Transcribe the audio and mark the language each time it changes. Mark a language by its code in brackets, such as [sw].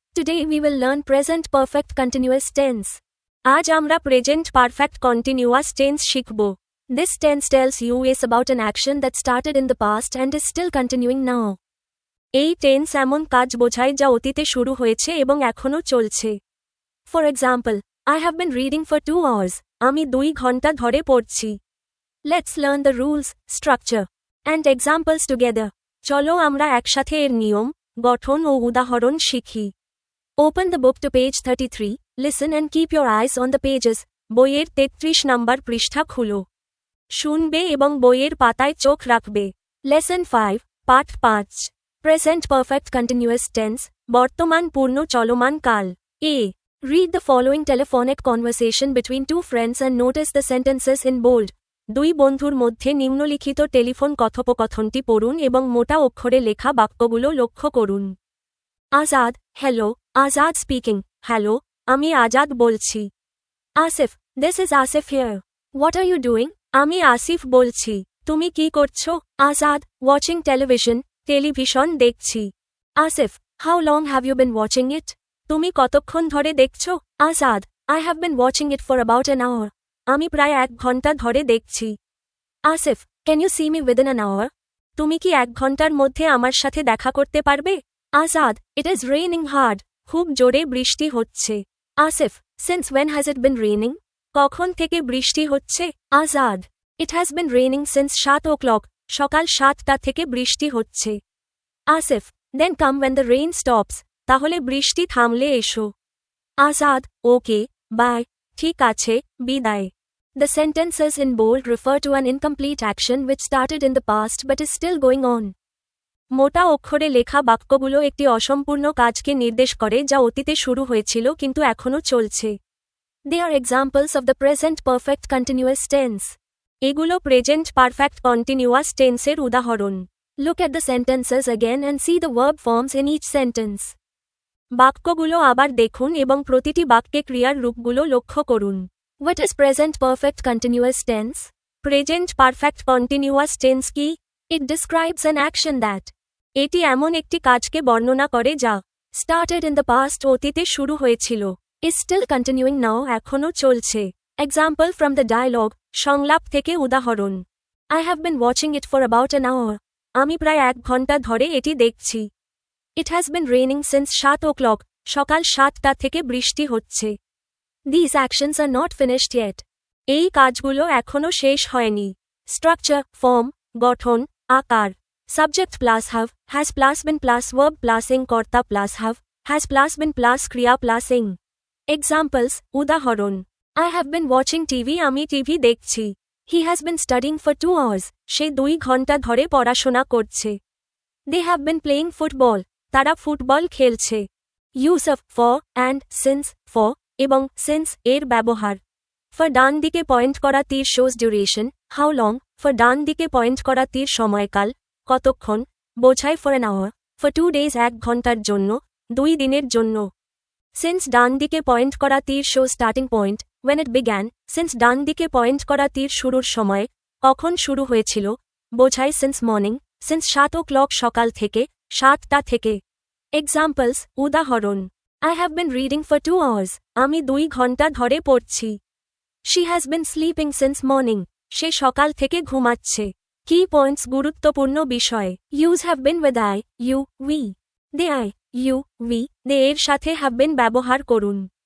[en] Today we will learn present perfect continuous tense. [bn] আজ আমরা present perfect continuous tense শিখব। [en] This tense tells you is about an action that started in the past and is still continuing now. [bn] এই tense এমন কাজ বোঝায় যা অতীতে শুরু হয়েছে এবং এখনও চলছে। [en] For example, I have been reading for 2 hours. [bn] আমি 2 ঘন্টা ধরে পড়ছি। [en] Let's learn the rules, structure, and examples together. [bn] চলো আমরা একসাথে এর নিয়ম, গঠন ও উদাহরণ শিখি। [en] Open the book to page 33, listen and keep your eyes on the pages. [bn] বইয়ের 33 নম্বর পৃষ্ঠা খুলো। শুনবে এবং বইয়ের পাতায় চোখ রাখবে। [en] Lesson 5, [bn] পাঠ 5. [en] Present perfect continuous tense, [bn] বর্তমান পূর্ণ চলমান কাল। [en] A. Read the following telephonic conversation between 2 friends and notice the sentences in bold. [bn] 2 বন্ধুর মধ্যে নিম্নলিখিত টেলিফোন কথোপকথনটি পড়ুন এবং মোটা অক্ষরে লেখা বাক্যগুলো লক্ষ্য করুন। [en] Azad, hello, Azad speaking, hello, [bn] আমি আজাদ বলছি। [en] Asif, this is Asif here. What are you doing? [bn] আমি আসিফ বলছি। তুমি কি করছো? [en] Azad, watching television, [bn] টেলিভিশন দেখছি। [en] Asif, how long have you been watching it? [bn] তুমি কতক্ষণ ধরে দেখছো? [en] Azad, I have been watching it for about an hour. [bn] আমি প্রায় 1 ঘন্টা ধরে দেখছি। Asif, [en] Can you see me within an hour? [bn] তুমি কি 1 ঘন্টার মধ্যে আমার সাথে দেখা করতে পারবে? [en] Azad, it is raining hard. [bn] খুব জোরে বৃষ্টি হচ্ছে। [en] Asif, since when has it been raining? [bn] কখন থেকে বৃষ্টি হচ্ছে? [en] Azad, it has been raining since 7 o'clock, [bn] সকাল 7টা থেকে বৃষ্টি হচ্ছে। [en] Asif, then come when the rain stops, [bn] তাহলে বৃষ্টি থামলে এসো। আজাদ, [en] okay, bye, [bn] ঠিক আছে, বিদায়। [en] The sentences in bold refer to an incomplete action which started in the past but is still going on. [bn] মোটা অক্ষরে লেখা বাক্যগুলো একটি অসম্পূর্ণ কাজকে নির্দেশ করে যা অতীতে শুরু হয়েছিল কিন্তু এখনও চলছে। [en] They are examples of the present perfect continuous tense. [bn] এগুলো প্রেজেন্ট পারফেক্ট কন্টিনিউয়াস টেন্সের উদাহরণ। [en] Look at the sentences again and see the verb forms in each sentence. [bn] বাক্যগুলো আবার দেখুন এবং প্রতিটি বাক্যে ক্রিয়ার রূপগুলো লক্ষ্য করুন। [en] What is present perfect continuous tense? Present perfect continuous tense কি? It describes an action that. [bn] এটি এমন একটি কাজকে বর্ণনা করে যা [en] started in the past [bn] অতীতে শুরু হয়েছিল, [en] is still continuing now [bn] এখনও চলছে। [en] Example from the dialogue, [bn] সংলাপ থেকে উদাহরণ। [en] I have been watching it for about an hour. [bn] আমি প্রায় 1 ঘন্টা ধরে এটি দেখছি। [en] It has been raining since 7 o'clock, [bn] সকাল 7টা থেকে বৃষ্টি হচ্ছে। [en] These actions are not finished yet. [bn] এই কাজগুলো এখনও শেষ হয়নি। [en] Structure, form, [bn] গঠন, আকার। [en] Subject plus have, has plus been plus verb plus ing কর্তা plus have, has plus been plus ক্রিয়া plus ing. Examples, উদাহরণ। I have been watching TV, [bn] আমি টিভি দেখছি। [en] He has been studying for 2 hours, [bn] সে 2 ঘন্টা ধরে পড়াশোনা করছে। [en] They have been playing football, [bn] তারা ফুটবল খেলছে। [en] Use of, for, and, since, for, এবং since [bn] এর ব্যবহার। For ডান দিকে পয়েন্ট করা তীর [en] shows duration, how long, [bn] for ডান দিকে পয়েন্ট করা তীর সময়কাল, কতক্ষণ, বোঝায় [en] for an hour, for 2 days [bn] 1 ঘন্টার জন্য, 2 দিনের জন্য। Since ডান দিকে পয়েন্ট করা তীর [en] shows starting point, when it began, [bn] since ডান দিকে পয়েন্ট করা তীর শুরুর সময়, কখন শুরু হয়েছিল, বোঝায় [en] since morning, since 7 o'clock [bn] সকাল থেকে, 7টা থেকে। [en] Examples, উদাহরণ। I have been reading for 2 hours, [bn] আমি 2 ঘন্টা ধরে পড়ছি। [en] She has been sleeping since morning, [bn] সে সকাল থেকে ঘুমাচ্ছে। [en] Key points, [bn] গুরুত্বপূর্ণ বিষয়। [en] Use have been with I, you, we. They I, you, we, they [bn] এর সাথে [en] have been [bn] ব্যবহার করুন।